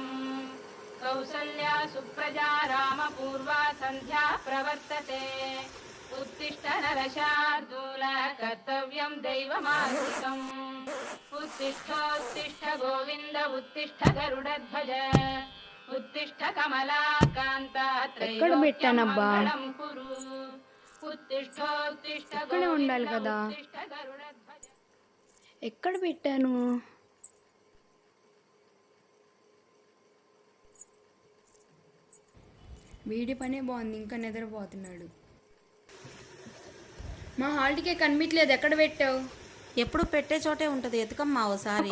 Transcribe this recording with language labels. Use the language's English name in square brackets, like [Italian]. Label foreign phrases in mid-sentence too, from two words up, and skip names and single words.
[Sanskrit] कौसल्या सुप्रजा रामपूर्वा संध्या प्रवर्तते उत्तिष्ठ नरशार्दूल कर्तव्यं दैवमान्धिकम् उत्तिष्ठोत्तिष्ठ गोविन्द उत्तिष्ठ गरुडध्वज उत्तिष्ठ कमलाकान्ता त्रैलोक्यमङ्गलं कुरु उत्तिष्ठोत्तिष्ठ गोविन्द उत्तिष्ठ गरुडध्वज [Telugu] ఎక్కడ పెట్టాను? వీడి పనే బాగుంది, ఇంకా నిద్రపోతున్నాడు. మా హాల్ టికెట్ కనిపించలేదు, ఎక్కడ పెట్టావు? ఎప్పుడు పెట్టే చోటే ఉంటుంది, ఎతుకమ్మా ఒకసారి.